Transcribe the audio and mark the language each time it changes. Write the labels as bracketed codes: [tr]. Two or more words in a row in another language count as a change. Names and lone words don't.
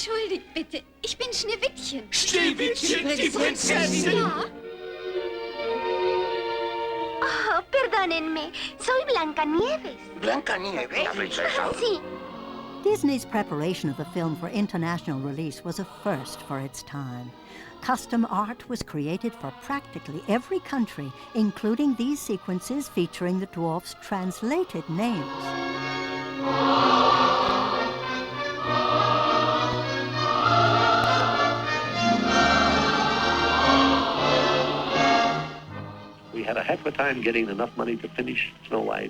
[de] Entschuldigt bitte, ich bin Schneewittchen. Schneewittchen, die Prinzessin? Ja. [es] Oh, perdónenme, soy Blancanieves. Blancanieves, la princesa. Sí. [en] Disney's preparation of the film for international release was a first for its time. Custom art was created for practically every country, including these sequences featuring the dwarfs' translated names. We had a heck of a time getting enough money to finish Snow White.